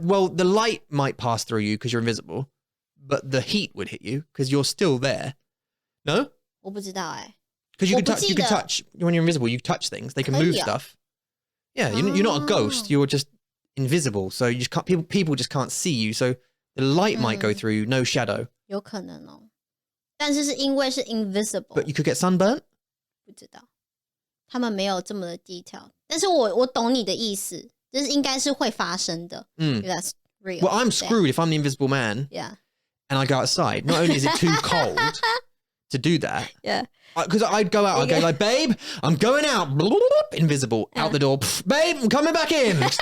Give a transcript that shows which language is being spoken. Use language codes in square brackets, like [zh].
[en] Well, the light might pass through you because you're invisible, but the heat would hit you because you're still there. No? [zh] 我不知道哎。 [en] Because you can touch. You can [zh] 我不记得。 [en] touch when you're invisible. You touch things. They can move [zh] 可以啊。 [en] stuff. Yeah, you're not a ghost. Oh. You're just invisible. So you just can't. People just can't see you. So the light might go through. No shadow. [zh] 有可能哦，但是是因为是 invisible， [en] But you could get sunburnt. [zh] 不知道，他们没有这么的 detail， 但是我懂你的意思，这是应该是会发生的。 [en] If that's real. Well, I'm Yeah. screwed if I'm the invisible man Yeah. and I go outside. Not only is it too cold to do that, Yeah. because I'd go out, I'd go like, babe, I'm going out, invisible, out the door, babe, I'm coming back in.